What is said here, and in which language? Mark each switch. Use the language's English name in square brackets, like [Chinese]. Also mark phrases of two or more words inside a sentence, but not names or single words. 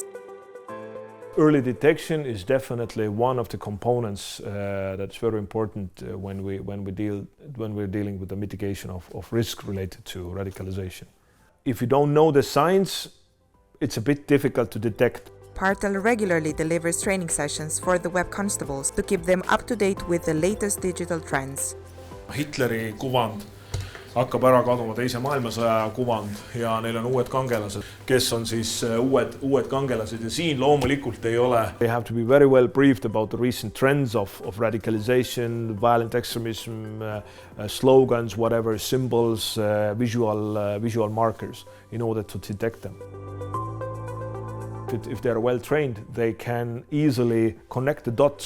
[English] Early detection is definitely one of the components that's very important when we're dealing with the mitigation of risk related to radicalization. If you don't know the signs, it's a bit difficult to detect. Partel regularly delivers training sessions for the Web Constables to keep them up to date with the latest digital trends. [Estonian] Hitleri kuvand hakkab ära kaduma teise maailmasõja kuvand ja neil on uued kangelased, kes on siis uued kangelased ja siin loomulikult ei ole. [English] They have to be very well briefed about the recent trends of radicalization, violent extremism, slogans, whatever, symbols, visual markers in order to detect them. If they are well trained, they can easily connect the dots.